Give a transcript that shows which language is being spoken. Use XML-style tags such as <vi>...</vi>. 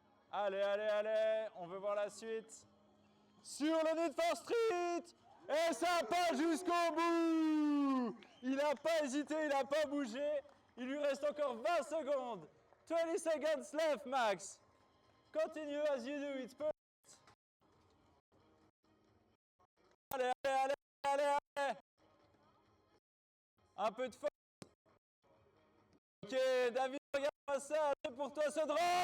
<fr>Allez, on veut voir la suite. Sur le Need for Street. Et ça passe jusqu'au bout. Il n'a pas hésité, il n'a pas bougé. Il lui reste encore 20 secondes.</fr> <en>20 seconds left, Max. Continue as you do, it's perfect.</en> <fr>Allez, allez, allez, allez, allez. Un peu de force. Ok, David, regarde ça, c'est pour toi ce drop.</fr>